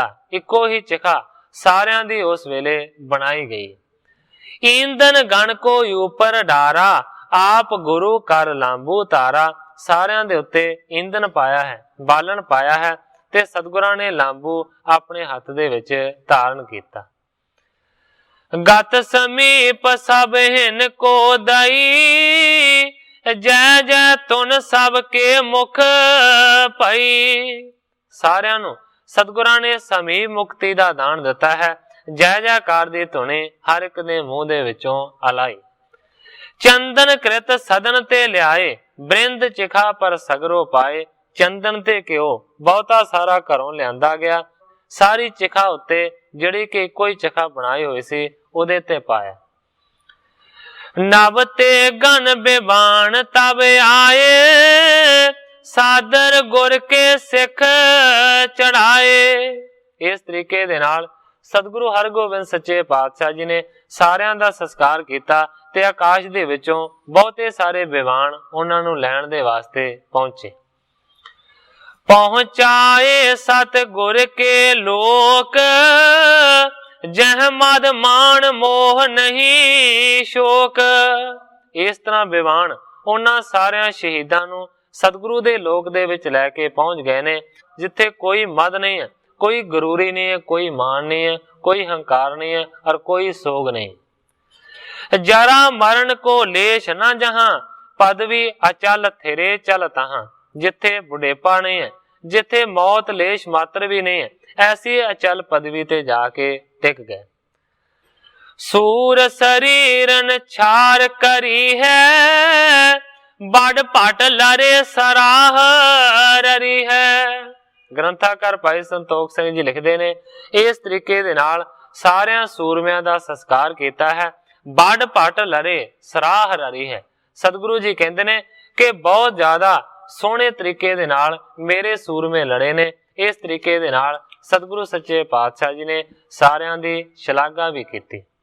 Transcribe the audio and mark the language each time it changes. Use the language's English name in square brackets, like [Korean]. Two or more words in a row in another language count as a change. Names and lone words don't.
[Punjabi] ਇਕੋ ਹੀ ਚਿਖਾ ਸਾਰਿਆਂ ਦੀ ਉਸ ਵੇਲੇ ਬਣਾਈ ਗਈ। [Braj] ईंधन गण को ऊपर डारा आप गुरु कर लांबू तारा। [Punjabi] ਸਾਰਿਆਂ ਦੇ ਉੱਤੇ ਈਂਧਨ ਪਾਇਆ ਹੈ ਬਾਲਣ ਪਾਇਆ ਹੈ ਤੇ ਸਤਿਗੁਰਾਂ ਨੇ ਲਾਂਬੂ ਆਪਣੇ ਹੱਥ ਦੇ ਵਿੱਚ ਧਾਰਨ ਕੀਤਾ। [Braj] गत समीप सब हिन को दई जय जय तुन सब के मुख पई। [Punjabi] ਸਾਰਿਆਂ ਨੂੰ ਸਤਿਗੁਰਾਂ ਨੇ ਸਮੀਪ ਮੁਕਤੀ ਦਾ ਦਾਨ ਦਿੱਤਾ ਹੈ। ਜੈ ਜੈਕਾਰ ਦੀ ਧੁਨੀ ਹਰ ਇੱਕ ਦੇ ਮੂੰਹ ਦੇ ਵਿੱਚੋਂ ਅਲਾਈ। [Braj] चंदन कृत सदन ते लियाए बृंद चिखा पर सगरो पाए। [Punjabi] ਚੰਦਨ ਤੇ ਘਿਓ ਬਹੁਤਾ ਸਾਰਾ ਘਰੋਂ ਲਿਆਂਦਾ ਗਿਆ। ਸਾਰੀ ਚਿਖਾ ਉੱਤੇ ਜਿਹੜੀ ਕਿ ਕੋਈ ਚਿਖਾ ਬਣਾਈ ਹੋਈ ਸੀ ਉਹਦੇ ਤੇ ਪਾਇਆ। [Braj] नव ते गण बेबान तब आए सादर गुर के सिख चढ़ाए। [Punjabi] ਇਸ ਤਰੀਕੇ ਦੇ ਨਾਲ ਸਤਿਗੁਰੂ ਹਰਗੋਬਿੰਦ ਸੱਚੇ ਪਾਤਸ਼ਾਹ ਜੀ ਨੇ ਸਾਰਿਆਂ ਦਾ ਸੰਸਕਾਰ ਕੀਤਾ ਤੇ ਆਕਾਸ਼ ਦੇ ਵਿੱਚੋਂ ਬਹੁਤੇ ਸਾਰੇ ਬਿਬਾਣ ਉਨ੍ਹਾਂ ਨੂੰ ਲੈਣ ਦੇ ਵਾਸਤੇ ਪਹੁੰਚੇ। [Braj] पहुंचाए सतगुर के लोक जह मद मान मोह नहीं शोक। [Punjabi] ਇਸ ਤਰ੍ਹਾਂ ਬਿਬਾਣ ਉਨ੍ਹਾਂ ਸਾਰਿਆਂ ਸ਼ਹੀਦਾਂ ਨੂੰ ਸਤਿਗੁਰੂ ਦੇ ਲੋਕ ਦੇ ਵਿੱਚ ਲੈਕੇ ਪਹੁੰਚ ਗਏ ਨੇ ਜਿੱਥੇ ਕੋਈ ਮਦ ਨਹੀਂ ਹੈ, ਕੋਈ ਗਰੂਰੀ ਨਹੀਂ ਹੈ, ਕੋਈ ਮਾਨ ਨਹੀਂ ਹੈ, ਕੋਈ ਹੰਕਾਰ ਨਹੀਂ ਹੈ ਔਰ ਕੋਈ ਸੋਗ ਨਹੀਂ। [Braj] जरा मरण को लेश न जहां पदवी अचल थिरे चल तहां। [Punjabi] ਜਿੱਥੇ ਬੁਢੇਪਾ ਨਹੀਂ ਹੈ, ਜਿੱਥੇ ਮੌਤ ਲੇਸ਼ ਮਾਤਰ ਭੀ ਨਹੀਂ ਹੈ, ਐਸੀ ਅਚੱਲ ਪਦਵੀ ਤੇ ਜਾਕੇ ਟਿਕ ਗਏ। [Braj] सूर शरीरन छार करी है बड़ पट लरे सराह ररी है। [Punjabi] ਗ੍ਰੰਥਾਕਾਰ ਭਾਈ ਸੰਤੋਖ ਸਿੰਘ ਜੀ ਲਿਖਤੇ ਨੇ ਇਸ ਤਰੀਕੇ ਦੇ ਨਾਲ ਸਾਰਿਆ ਸੂਰਮਿਆ ਦਾ ਸੰਸਕਾਰ ਕੀਆ ਹੈ। [Braj] बड़ पट लरे सराह ररी है। [Punjabi] ਸਤਿਗੁਰੂ ਜੀ ਕਹਿਤੇ ਨੇ ਕਿ ਬਹੁਤ ਜ਼ਿਆਦਾ ਸੋਹਣੇ ਤਰੀਕੇ ਦੇ ਨਾਲ ਮੇਰੇ ਸੂਰਮੇ ਲੜੇ ਨੇ। ਇਸ ਤਰੀਕੇ ਦੇ ਨਾਲ ਸਤਿਗੁਰੂ ਸੱਚੇ ਪਾਤਸ਼ਾਹ ਜੀ ਨੇ ਸਾਰਿਆ ਦੀ ਸ਼ਲਾਘਾ ਭੀ ਕੀ।